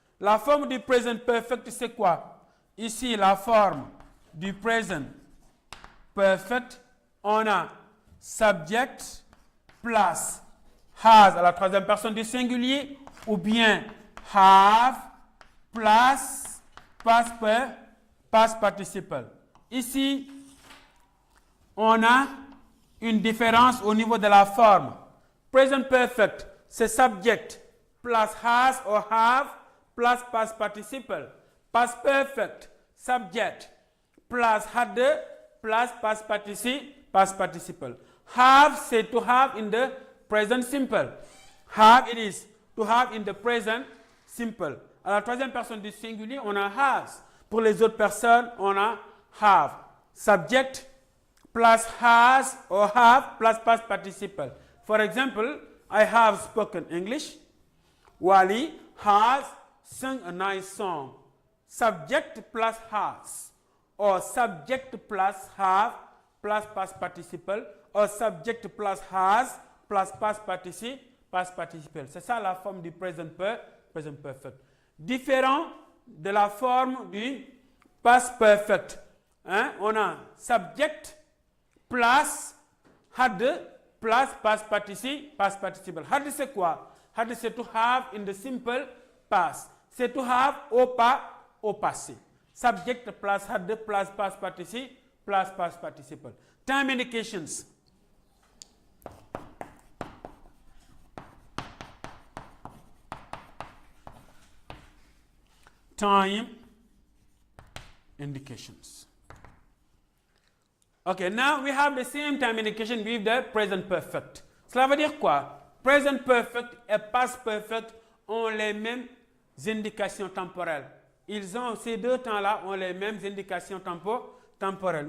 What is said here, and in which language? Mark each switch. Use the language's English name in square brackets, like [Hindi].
[French] La forme du present perfect, c'est quoi? Ici, la forme du present perfect, on a subject plus has à la troisième personne du singulier ou bien have plus past participle. Ici, on a une différence au niveau de la forme. [English] Present perfect, c'est subject plus has or have plus past participle. Past perfect, subject plus had plus past participle. Have, c'est to have in the present simple. Have, it is to have in the present simple. [French] À la troisième personne du singulier, on a has. Pour les autres personnes, on a have. [English] Subject plus has or have plus past participle. For example, I have spoken English. Wally has sung a nice song. Subject plus has, or subject plus have plus past participle, or subject plus has plus past participle. [French] C'est ça la forme du present perfect. Différent de la forme du past perfect. On a [English] subject plus had plus past participle. Had [French] c'est quoi? [English] Had c'est to have in the simple past. [French] C'est [English] to have [French] au passé. [English] Subject plus had plus past participle. Time indications. Time indications. Okay, now we have the same time indication with the present perfect. [French] Cela veut dire quoi? Present perfect et past perfect ont les mêmes indications temporelles. Ces deux temps-là ont les mêmes indications temporelles.